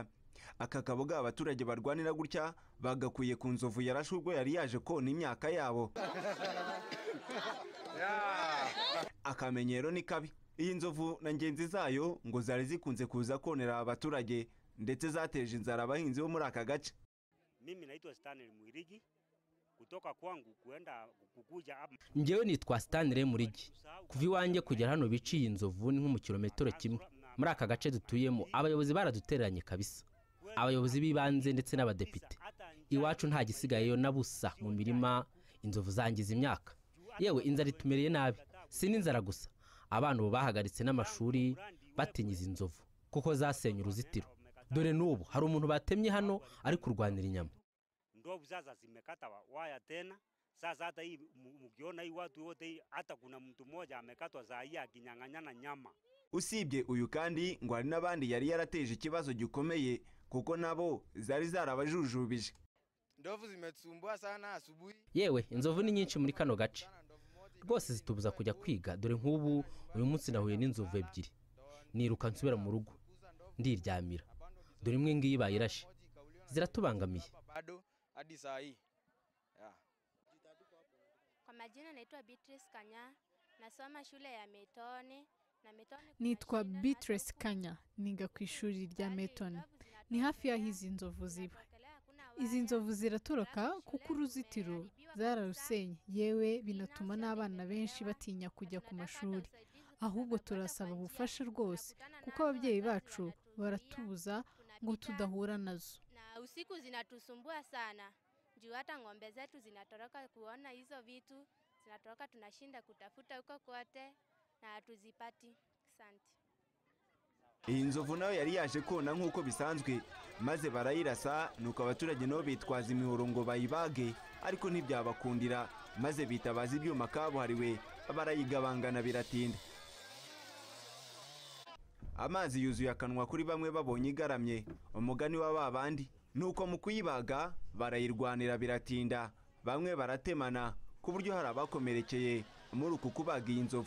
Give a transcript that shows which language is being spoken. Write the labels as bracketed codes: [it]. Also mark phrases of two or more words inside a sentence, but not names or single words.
[rw] Aka kaboga abaturage barwanira gutya bagakuye ku nzovu yarashe ubwo yari yaje kona imyaka yabo. Akamenyero ni kabi. Iyi nzovu na ngenzi zayo ngo zari zikunze kuza konera abaturage ndetse zateje inzara abahinzi bo muri aka gace. [sw] Mimi naitwa Stanley Mwirigi kutoka kwangu kuenda kukuja hapa. [rw] Njyewe nitwa Stanley Mwirigi. Kuva iwanjye kugera hano biciye inzovu ni nko mu kilometero kimwe. Muri aka gace dutuyemo abayobozi baradutereranye kabisa. Abayobozi bibanze ndetse n'abadepite. Iwacu nta gisigayeyo na busa mu mirima inzovu zangiza imyaka. Yewe inzara itumereye nabi. Si n'inzara gusa. Abana bo bahagaritse n'amashuri batinyiza inzovu kuko zasenye uruzitiro. Dore n'ubu hari umuntu batemye hano ari kurwanira inyama. [sw] Ndovu sasa zimekata waya tena. Sasa hata hii mkiona hii watu wote hata kuna mtu mmoja amekatwa saa hii akinyang'anyana nyama. [rw] Usibye uyu kandi ngo hari n'abandi yari yarateje ikibazo gikomeye kuko nabo zari zarabajujubije. [sw] Ndovu zimetusumbua sana asubuhi. [rw] Yewe inzovu ni nyinshi muri kano gace. Rwose zitubuza kujya kwiga dore nk'ubu uyu munsi nahuye n'inzovu ebyiri. Niruka nsubira mu rugo ndiryamira. Dore imwe ngiyi bayirashe. Ziratubangamiye. [sw] Bado hadi saa hii. Kwa majina naitwa Beatrice Kanya, nasoma shule ya Metoni. [rw] Nitwa Beatrice Kanya, niga ku ishuri rya Metoni. Ni hafi y'aho izi nzovu ziba. Izi nzovu ziratoroka kuko uruzitiro zararusenye, yewe binatuma n'abana benshi batinya kujya ku mashuri. Ahubwo turasaba ubufasha rwose kuko ababyeyi bacu baratubuza ngo tudahura nazo. [sw] Na usiku zinatusumbua sana. Juu hata ng'ombe zetu zinatoroka kuona hizo vitu, zinatoroka tunashinda kutafuta huko kote na hatuzipati. Asante. [rw] Iyi nzovu nayo yari yaje kona nk'uko bisanzwe maze barayirasa nuko abaturage nabo bitwaza imihoro ngo bayibage ariko ntibyabakundira maze bitabaza ibyuma kabuhariwe barayigabangana biratinda. Amazi yuzuye akanwa kuri bamwe babonye igaramye umugani wa babandi nuko mu kuyibaga barayirwanira biratinda bamwe baratemana ku buryo hari abakomerekeye muri uku kubaga iyi nzovu.